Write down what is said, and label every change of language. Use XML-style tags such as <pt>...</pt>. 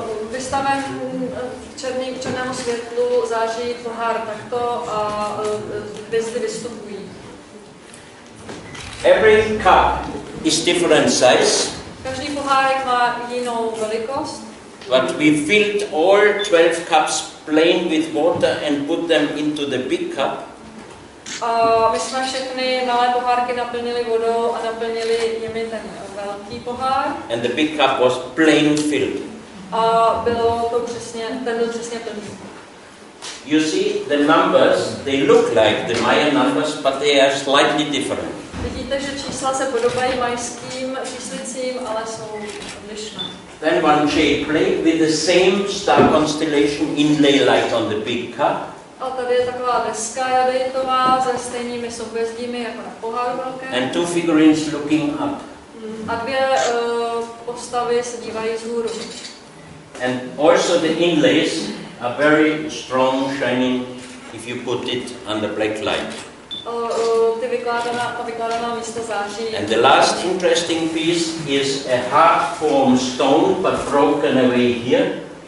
<cs>Vystaven černému světlu září pohár takto a hvězdy vystupují.</cs> <en>Every cup is different size.</en> <cs>Každý pohárek má jinou velikost.</cs> <en>But we filled all 12 cups plain with water and put them into the big cup.</en> <cs>My jsme všechny malé pohárky naplnili vodou a naplnili jimi ten velký pohár.</cs> <en>And the big cup was plain filled.</en> <cs>a bylo to přesně, ten byl přesně plný.</cs> <en>You see, the numbers, they look like the Mayan numbers, but they are slightly different.</en> <cs>Vidíte, že čísla se podobají majským číslicím, ale jsou odlišné.</cs> <en>Then one jade plate with the same star constellation inlay like on the big cup.</en> <cs>A tady je taková deska jadeitová se stejnými souhvězdími jako na poháru velké.</cs> <en>And two figurines looking up.</en> <cs>A dvě postavy se dívají vzhůru.</cs> <en>And also the inlays are very strong, shining if you put it under black light.</en> <cs>Ta vykládaná místa září.</cs> <en>And the last interesting piece is a hard form stone, but broken away here.</en>